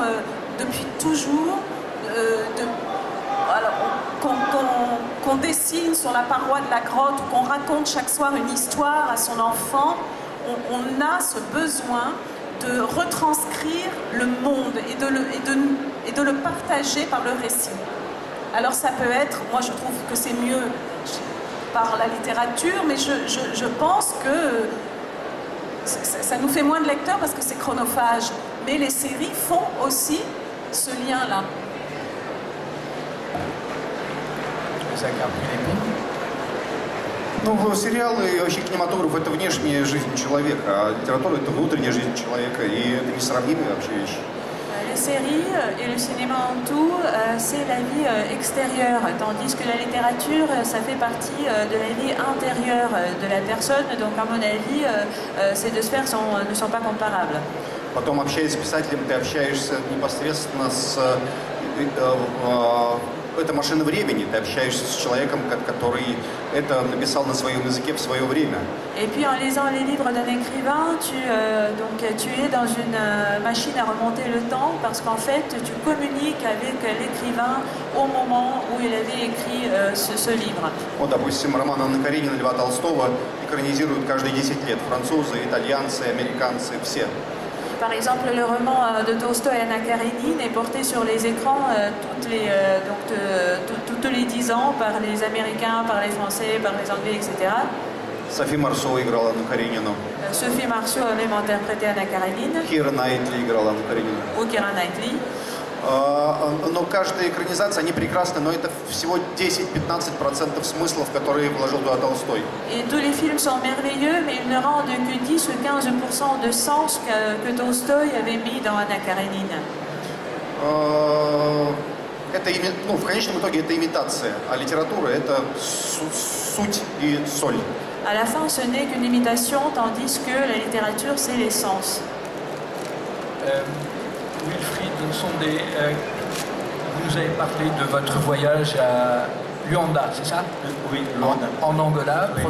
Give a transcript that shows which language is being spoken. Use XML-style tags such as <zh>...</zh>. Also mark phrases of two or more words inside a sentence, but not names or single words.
<fr>depuis toujours, qu'on dessine sur la paroi de la grotte, qu'on raconte chaque soir une histoire à son enfant, on a ce besoin de retranscrire le monde et de le partager par le récit. Alors ça peut être, moi je trouve que c'est mieux par la littérature, mais je pense que ça nous fait moins de lecteurs parce que c'est chronophage. Mais les séries font aussi ce lien-là.</fr> <ru>Ну, сериалы и вообще кинематограф — это внешняя жизнь человека, а литература — это внутренняя жизнь человека, и это несравнимые вообще вещи.</ru> <fr>Les séries et le cinéma en tout, c'est la vie extérieure, tandis que la littérature, ça fait partie de la vie intérieure de la personne. Donc, à mon avis, ces deux sphères ne sont pas comparables.</fr> <ru>Потом, общаясь с писателем, ты общаешься непосредственно с... Это машина времени, ты общаешься с человеком, который это написал на своем языке в свое время.</ru> <fr>Et puis en lisant les livres d'un écrivain, tu es dans une machine à remonter le temps parce qu'en fait tu communiques avec l'écrivain au moment où il avait écrit ce livre.</fr> <ru>Вот, допустим, роман Анны Карениной, Льва Толстого экранизируют каждые 10 лет. Французы, итальянцы, американцы, все.</ru> <fr>Par exemple, le roman de Tolstoï, Anna Karénine, est porté sur les écrans tous les 10 ans par les Américains, par les Français, par les Anglais, etc.</fr> <ru>Софи Марсо играла Анну Каренину.</ru> <fr>Sophie Marceau a même interprété Anna Karénine.</fr> <ru>Кира Найтли играла Анну Каренину.</ru> <fr>Ou Keira Knightley.</fr> <ru>Но каждая экранизация, они прекрасны, но это всего 10-15% смыслов, которые вложил туда Толстой.</ru> <fr>Et tous les films sont merveilleux, mais ils ne rendent que 10 ou 15% de sens que Tolstoï avait mis dans Anna Karenine.</fr> <ru>Это, ну, в конечном итоге это имитация, а литература это суть и соль.</ru> <fr>À la fin, ce n'est qu'une imitation, tandis que la littérature, c'est l'essence. Wilfried Nsondé, vous nous avez parlé de votre voyage à Luanda, c'est ça? Oui, Luanda. En Angola, Oui.</fr>